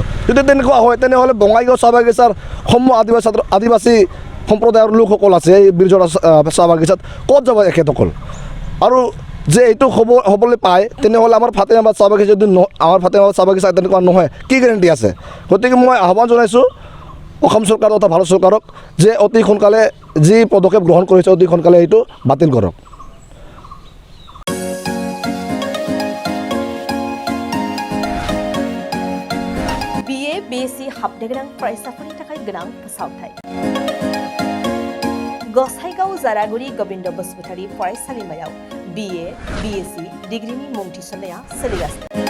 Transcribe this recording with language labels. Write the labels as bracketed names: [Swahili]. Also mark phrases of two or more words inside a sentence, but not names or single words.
[Assamese] যদি তেনেকুৱা হয় তেনেহ'লে বঙাইগাঁও চাহ বাগিচাৰ সমূহ আদিবাসী সম্প্ৰদায়ৰ লোকসকল আছে এই বীৰজোৱা চাহ বাগিচাত ক'ত যাব এখেতসকল আৰু যে এইটো হ'বলৈ পায় তেনেহ'লে আমাৰ ফাতেহাবাদ চাহ বাগিচা যদি আমাৰ ফাতেহাবাদ চাহ বাগিচা তেনেকুৱা নহয় কি গেৰেণ্টি আছে গতিকে মই আহ্বান জনাইছোঁ অসম চৰকাৰ তথা ভাৰত চৰকাৰক যে অতি সোনকালে যি পদক্ষেপ গ্ৰহণ কৰিছে অতি সোনকালে এইটো বাতিল কৰক [Bodo] BSc हाबनो गोनां फरायसाफोरनि थाखाय गोनां फोसावथाय गसाइगाव जारागुरि गोविन्द बसुमतारी फरायसालिमायाव BA BSc डिग्रीनि मुं थिसननाया सोलिगासिनो